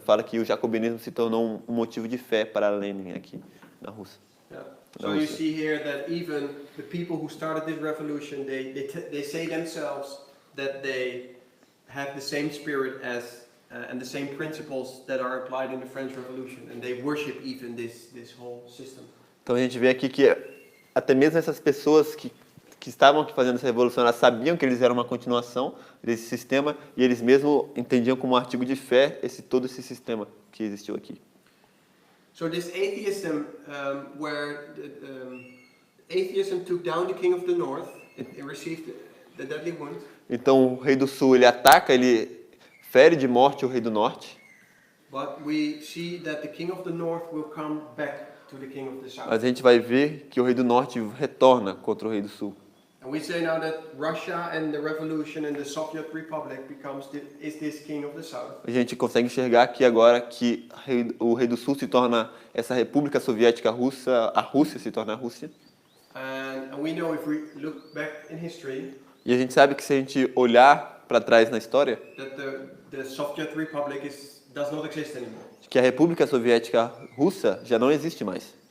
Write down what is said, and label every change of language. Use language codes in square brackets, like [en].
[pt] Fala que o jacobinismo se tornou um motivo de fé para Lenin aqui na Rússia. [en] Yeah. So you see here that even the people who started this revolution, they say themselves that they have the same spirit as and the same principles that are applied in the French Revolution, and they worship even this whole system. [pt] Então a gente vê aqui que até mesmo essas pessoas que estavam aqui fazendo essa revolução, elas sabiam que eles eram uma continuação desse sistema e eles mesmo entendiam como um artigo de fé todo esse sistema que existiu aqui. [en] So this atheism, where atheism took down the king of the north, it received the deadly wound. [pt] Então o rei do sul ele ataca, ele fere de morte o rei do norte. [en] But we see that the king of the north will come back to the king of the south. [pt] Mas a gente vai ver que o rei do norte retorna contra o rei do sul. [en] And we say now that Russia and the revolution and the Soviet Republic is this king of the south. [pt] A gente consegue enxergar que agora que o rei do sul se torna essa República Soviética Russa, a Rússia se torna a Rússia. [en] And we know if we look back in history [pt] E a gente sabe que se a gente olhar para trás na história, [en] that the Soviet Republic does not exist anymore. [pt] que a República Soviética Russa já não existe mais.